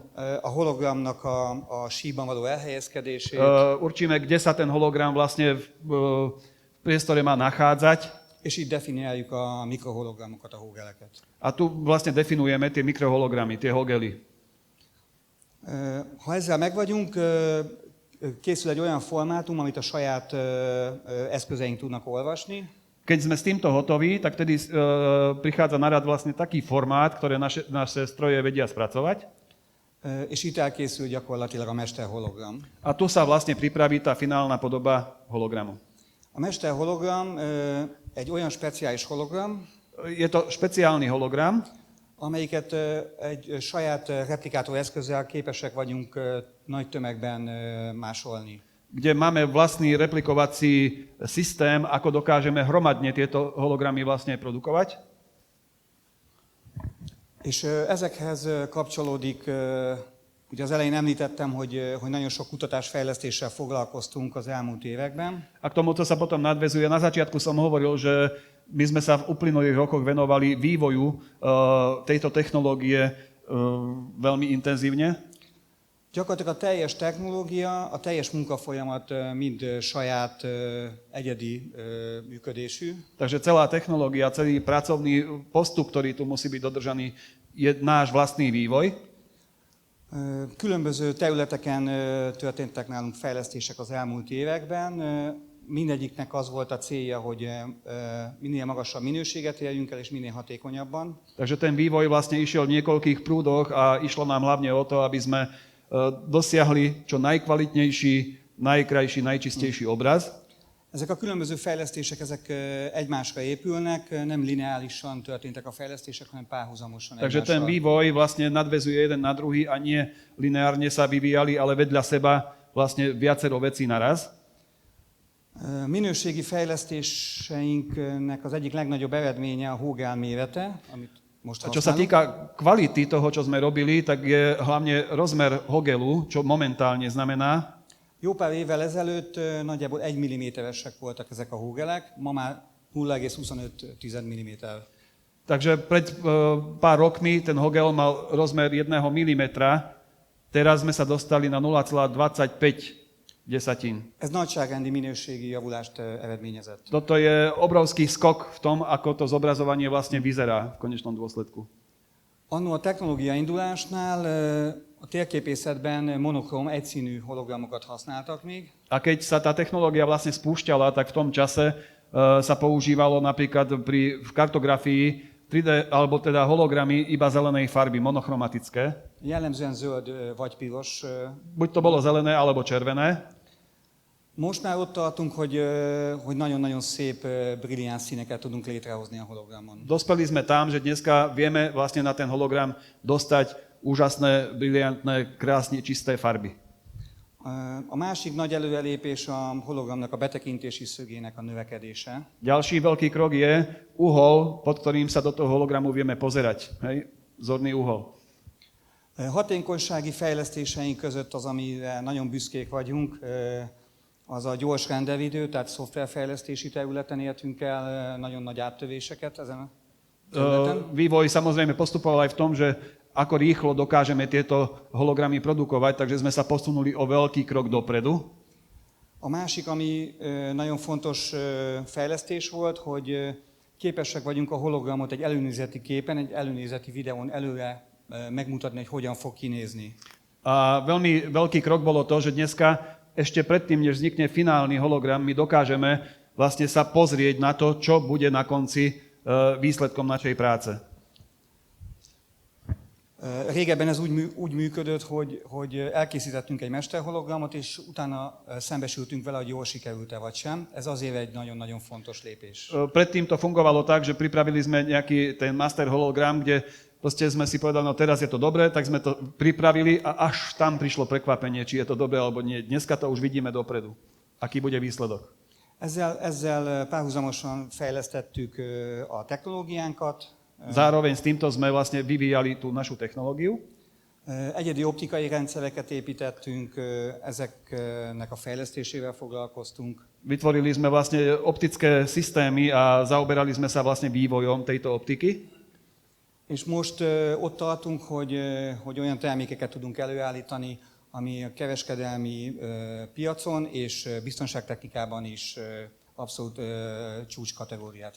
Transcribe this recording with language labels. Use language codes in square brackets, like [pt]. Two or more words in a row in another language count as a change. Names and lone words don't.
[hu] a hologramnak a síban való elhelyezkedését, [sk] Určíme, kde sa ten hologram vlastne v priestore má nachádzať. [hu] és itt definiáljuk a mikrohologramokat, a hógeleket. [sk] A tu vlastne definujeme tie mikrohologramy, tie hogely. [hu] Ha ezzel megvagyunk, készül egy olyan formátum, amit a saját eszközeink tudnak olvasni, [sk] Keď sme s týmto hotoví, tak tedy prichádza na rad vlastne taký formát, ktoré naše stroje vedia spracovať. [hu] és itt elkészül gyakorlatilag a mesterhologram. [sk] A tu sa vlastne pripraví tá finálna podoba hologramu. [hu] A mesterhologram egy olyan speciális hologram, [sk] Je to špeciálny hologram, [hu] amelyiket egy saját replikátor eszközzel képesek vagyunk nagy tömegben másolni. [sk] kde máme vlastný replikovací systém, ako dokážeme hromadne tieto hologramy vlastne produkovať. [hu] És ezekhez kapcsolódik, ugye az elején említettem, hogy nagyon sok kutatásfejlesztéssel foglalkoztunk az elmúlt években. [sk] A k tomuto sa potom nadväzuje. Na začiatku som hovoril, že my sme sa v uplynulých rokoch venovali vývoju tejto technológie veľmi intenzívne. [hu] Gyakorlatilag a teljes technológia, a teljes munkafolyamat mind saját egyedi működésű. [sk] Takže celá technológia, celý pracovný postup, ktorý tu musí byť dodržaný, je náš vlastný vývoj. [hu] Különböző területeken történtek nálunk fejlesztések az elmúlt években. Mindegyiknek az volt a célja, hogy minél magasabb minőséget érjünk el, és minél hatékonyabban. [sk] Takže ten vývoj vlastne išiel v niekoľkých prúdoch a išlo nám hlavne o to, aby sme dosiahli čo najkvalitnejší, najkrajší, najčistejší obraz. [hu] Ezek a különböző fejlesztések, ezek egymásra épülnek, nem lineálisan történtek a fejlesztések, hanem párhuzamosan [sk] Takže ten vývoj vlastne nadväzuje jeden na druhý a nie lineárne sa vyvíjali, ale vedľa seba vlastne viacero vecí naraz. [hu] Minőségi fejlesztéseinknek az egyik legnagyobb eredménye a hógál mérete, amit most [sk] A čo sa [hu] használunk. [sk] týka kvality toho, čo sme robili, tak je hlavne rozmer hogelu, čo momentálne znamená. [hu] Jó pár évvel ezelőtt nagyjából 1 mm-esek voltak ezek a hógelek, ma már 0,25 mm. [sk] Takže pred pár rokmi ten hogel mal rozmer 1 mm, teraz sme sa dostali na 0,25 desatín. [hu] Ez nagyságrendi minőségi javulást eredményezett. [sk] Toto je obrovský skok v tom, ako to zobrazovanie vlastne vyzerá v konečnom dôsledku. [hu] Annó a technológia indulásnál a térképészetben monokróm egyszínű hologramokat használtak még. [sk] A keď sa tá technológia vlastne spúšťala, tak v tom čase sa používalo napríklad v kartografii 3D, alebo teda hologramy iba zelenej farby, monochromatické. [hu] Jellemzően zöld vagy piros. [sk] Buď to bolo zelené, alebo červené. [hu] Most már ott tartunk, hogy nagyon-nagyon szép, brilliáns színeket tudunk létrehozni a hologramon. [sk] Dospeli sme tam, že dneska vieme vlastne na ten hologram dostať úžasné, briliantné, krásne čisté farby. [hu] A másik nagy előrelépés a hologramnak a betekintési szögének a növekedése. [sk] Ďalší veľký krok je uhol, pod ktorým sa do toho hologramu vieme pozerať. Hej? Zorný uhol. [hu] Hatékonysági fejlesztéseink között az, amire nagyon büszkék vagyunk, az a gyors rendelidő, tehát szoftverfejlesztési területen értünk el nagyon nagy áttövéseket ezen a területen. [sk] Vývoj samozrejme postupoval aj v tom, že ako rýchlo dokážeme tieto hologramy produkovať, takže sme sa posunuli o veľký krok dopredu. [hu] A másik, ami nagyon fontos fejlesztés volt, hogy képesek vagyunk a hologramot egy előnézeti képen, egy előnézeti videón előre megmutatni, hogy hogyan fog kinézni. [sk] A veľmi veľký krok bolo to, že dneska ešte predtým, než vznikne finálny hologram, my dokážeme vlastne sa pozrieť na to, čo bude na konci výsledkom našej práce. [hu] Régebben ez úgy működött, hogy elkészítettünk egy mesterhologramot, és utána szembesültünk vele, hogy jól sikerült-e vagy sem. Ez azért egy nagyon-nagyon fontos lépés. [sk] Predtým to fungovalo tak, že pripravili sme nejaký ten master hologram, kde proste sme si povedali, no teraz je to dobré, tak sme to pripravili a až tam prišlo prekvapenie, či je to dobré alebo nie. Dneska to už vidíme dopredu. Aký bude výsledok? [hu] Ezzel párhuzamosan fejlesztettük a technológiánkat. [sk] Zároveň s týmto sme vlastne vyvíjali tú našu technológiu. [hu] Egyedi optikai rendszereket építettünk, ezeknek a fejlesztésével foglalkoztunk. [sk] Vytvorili sme vlastne optické systémy a zaoberali sme sa vlastne vývojom tejto optiky. [hu] És most ott tartunk, hogy olyan termékeket tudunk előállítani, ami a kereskedelmi piacon és biztonságtechnikában is abszolút csúcs kategóriát jelent.